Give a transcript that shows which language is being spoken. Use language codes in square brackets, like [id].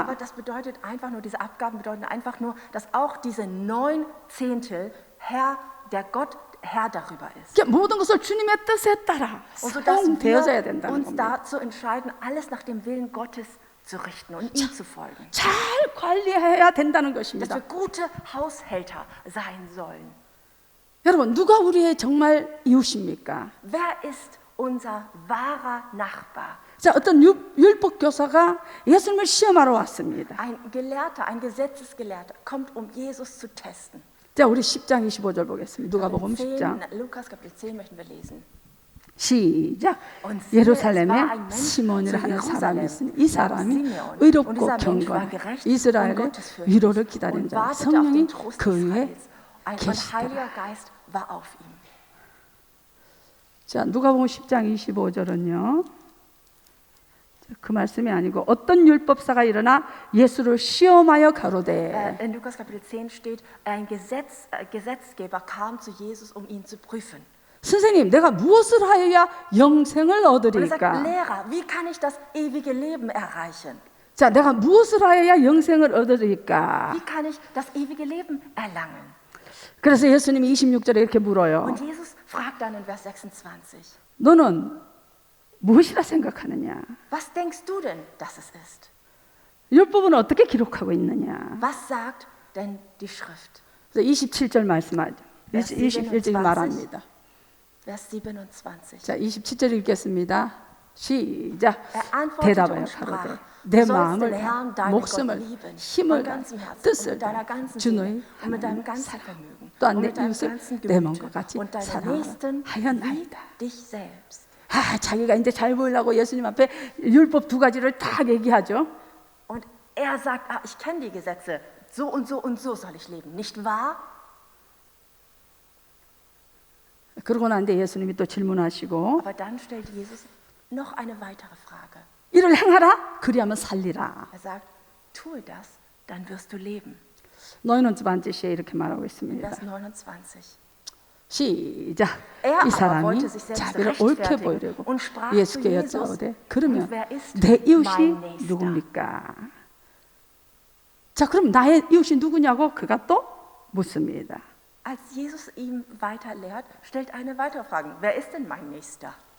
[de] Aber das bedeutet einfach nur, diese Abgaben bedeuten einfach nur, dass auch diese 9 Zehntel der Gott Herr darüber ist. [ko] 그러니까 모든 것을 주님의 뜻에 따라 [de] Und so dass [ko] 사용되어져야 [de] wir [ko] 된다는 [de] uns [ko] 겁니다. [de] dazu entscheiden, alles nach dem Willen Gottes zu richten und ihm zu folgen. [ko] 잘 관리해야 된다는 [de] Dass [ko] 것입니다. [de] wir gute Haushälter sein sollen. [ko] 여러분, 누가 우리의 정말 이웃입니까? [de] Wer ist unser wahrer Nachbar? [ko] 자, 어떤 율법 교사가 예수님을 시험하러 왔습니다. [de] Ein Gelehrter, ein Gesetzesgelehrter kommt, um Jesus zu testen. [ko] 자, 우리 10장 25절 보겠습니다. 누가복음 10장. [de] Lukas Kapitel 10 möchten wir lesen. [ko] 시작. [de] Und siehe, es war [ko] 예루살렘에 [de] ein Mensch [ko] 시몬이라 [de] zu [ko] 하는 사람이 [de] Jerusalem, [ko] 있으니 이 사람이 [de] Simeon. Und [ko] 의롭고 [de] dieser Mensch war [ko] 경건한 [de] gerecht [ko] 이스라엘의 [de] und gottesfürchtig [ko] 위로를 기다리는 [de] und [ko] 자 [de] wartete auf [ko] 성령이 [de] den Trost [ko] 그 [de] des [ko] 위에 [de] Heils. Ein [ko] 계시더라. [de] Heiliger Geist war auf ihm. [ko] 자, 누가복음 10장 25절은요. 그 말씀이 아니고 어떤 율법사가 일어나 예수를 시험하여 가로되. [de] In Lukas Kapitel 10 steht, ein Gesetzgeber kam zu Jesus, um ihn zu prüfen. [ko] 선생님, 내가 무엇을 하여야 영생을 [de] Und er sagt, [ko] 얻으리까? [de] Lehrer, wie kann ich das ewige Leben erreichen? [ko] 자, 내가 무엇을 하여야 영생을 얻으리까? [de] Wie kann ich das ewige Leben erlangen? [ko] 그래서 예수님이 26절에 이렇게 물어요. [de] Und Jesus fragt dann in Vers 26, [ko] 너는 무엇이라 생각하느냐? [de] was denkst du denn, dass es ist? [ko] 율법은 어떻게 기록하고 있느냐? [de] Was sagt denn die Schrift? [ko] 27절 말씀하죠. 21절 말합니다. [de] Vers 27. [ko] 자, 27절 읽겠습니다. 시작. [de] Er antwortete [ko] 대답하여 [de] und sprach, [ko] 가로되 [de] du [ko] 내 [de] sollst [ko] 마음을 [de] den Herrn, [ko] 다 [de] deinen [ko] 목숨을 [de] Gott lieben, [ko] 힘을 [de] von [ko] 다 [de] ganzem Herzen, und [ko] 뜻을 [de] mit [ko] 다 [de] deiner ganzen [ko] 주 [de] Seele, [ko] 너의 [de] und mit deinem [ko] 하나님을 [de] ganzen [ko] 사랑하라. [de] Vermögen, [ko] 또한 [de] und [ko] 내 [de] mit deinem [ko] 이웃을 [de] ganzen [ko] 내 몸과 [de] Gemüte, [ko] 같이 [de] und deinen [ko] 사랑하라 [de] Nächsten wie [ko] 하였나이다. [de] dich selbst. [ko] 자기가 이제 잘 보이려고 예수님 앞에 율법 두 가지를 다 얘기하죠. [de] Und er sagt, ich kenne die Gesetze, so und so und so soll ich leben, nicht wahr? [ko] 그러고 난 뒤에 예수님이 또 질문하시고 [de] Aber dann stellt Jesus noch eine weitere Frage. [ko] 이를 행하라 그리하면 살리라. [de] Er sagt, tue das, dann wirst du leben. [ko] 너희는 두 번째 시에 이렇게 말하고 [de] In [ko] 있습니다. [de] Vers 29. [ko] 시작. [de] Er [ko] 이 [de] aber [ko] 사람이 [de] wollte sich selbst [ko] 자기를 옳게 [de] rechtfertigen [ko] 보이려고 [de] und sprach zu [ko] 예수께 [de] Jesus, [ko] 여짜오되 그러면 [de] und wer ist [ko] 내 이웃이 [de] mein Nächster? [ko] 누굽니까? 자, 그럼 나의 이웃이 누구냐고 그가 또 묻습니다. [de] Als Jesus ihm weiter lehrt, stellt eine weitere Frage. Wer ist denn mein Nächster?